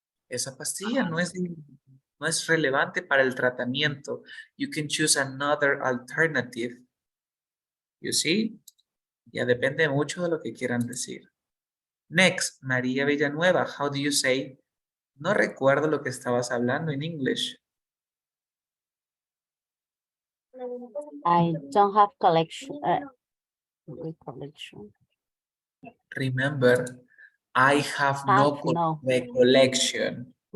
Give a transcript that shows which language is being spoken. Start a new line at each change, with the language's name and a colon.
Spanish: Esa pastilla no es relevante para el tratamiento.
English: You can choose another alternative. You see?
Spanish: Ya depende mucho de lo que quieran decir. Next, María Villanueva.
English: How do you say?
Spanish: No recuerdo lo que estabas hablando en English.
English: I don't have recollection. Remember, I have no recollection.